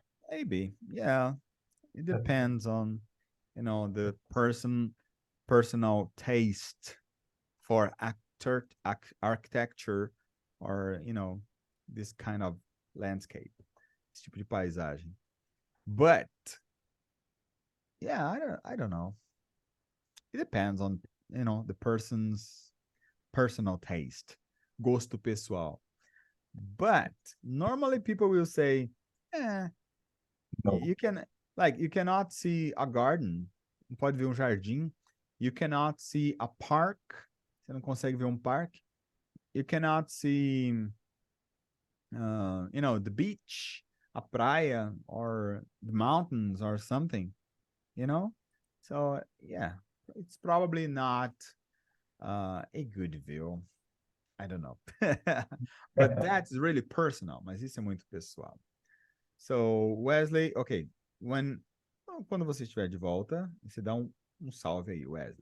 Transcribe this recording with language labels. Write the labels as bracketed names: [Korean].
[English] Maybe, yeah. It depends on, the personal taste for architecture or, this kind of landscape, [Portuguese] esse tipo de paisagem. [English] But yeah, I don't know. It depends on, the person's personal taste, [Portuguese] gosto pessoal. [English] But normally people will say, No. you cannot see a garden, [Portuguese] não pode ver um jardim. [English] You cannot see a park, [Portuguese] você não consegue ver um parque. [English] You cannot see, the beach, [Portuguese] a praia, [English] or the mountains or something, So, yeah, it's probably not a good view. I don't know. But that's really personal, [Portuguese] mas isso é muito pessoal. So, Wesley, okay, quando você estiver de volta, você dá um salve aí, Wesley.